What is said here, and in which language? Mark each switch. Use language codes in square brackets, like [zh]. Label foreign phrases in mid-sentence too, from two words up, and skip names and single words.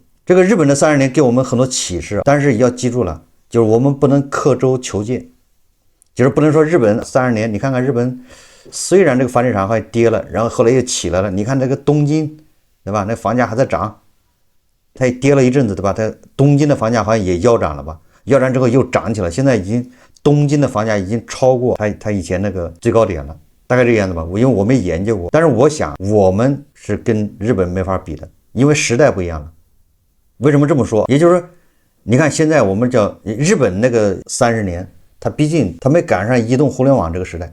[zh] 這個日本的30年給我們很多啟示，但是要記住了，就是我們不能刻舟求劍，就是不能說日本30年，你看看日本。雖然這個房地產還跌了，然後後來又起來了。你看這個東京，對吧？那房價還在漲，它也跌了一陣子，對吧？它東京的房價好像也腰斬了吧？腰斬之後又漲起來，現在已經東京的房價已經超過它以前那個最高點了，大概這個樣子吧。因為我沒研究過，但是我想我們是跟日本沒法比的，因為時代不一樣了。為什麼這麼說？也就是說，你看現在我們叫日本那個30年，它畢竟它沒趕上移動互聯網這個時代。